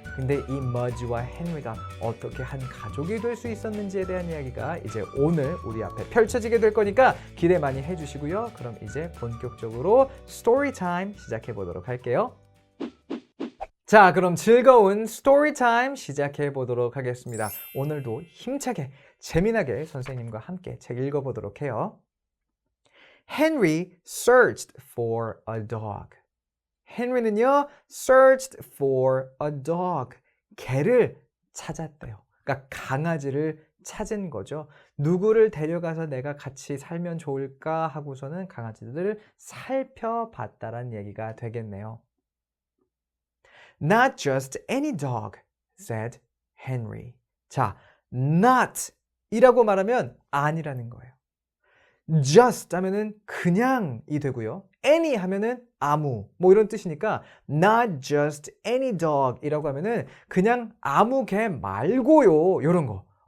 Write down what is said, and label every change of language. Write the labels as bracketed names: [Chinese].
[Korean] 근데 이 Mudge와 헨리가 어떻게 한 가족이 될 수 있었는지에 대한 이야기가 이제 오늘 우리 앞에 펼쳐지게 될 거니까 기대 많이 해주시고요. 그럼 이제 본격적으로 스토리 타임 시작해 보도록 할게요. 자, 그럼 즐거운 스토리 타임 시작해 보도록 하겠습니다. 오늘도 힘차게 재미나게 선생님과 함께 책 읽어보도록 해요. [English] Henry searched for a dog. [Korean] 헨리는요, [English] searched for a dog. [Korean] 개를 찾았대요. 그러니까 강아지를 찾은 거죠. 누구를 데려가서 내가 같이 살면 좋을까 하고서는 강아지들을 살펴봤다란 얘기가 되겠네요. [English] Not just any dog, said Henry. [Korean] 자, not 이라고 말하면 아니라는 거예요. just 하면은 그냥이 되고요. any 하면은 아무 뭐 이런 뜻이니까 [English] not just any dog [Korean] 이라고 하면은 그냥 아무 개 말고요. 이런 거.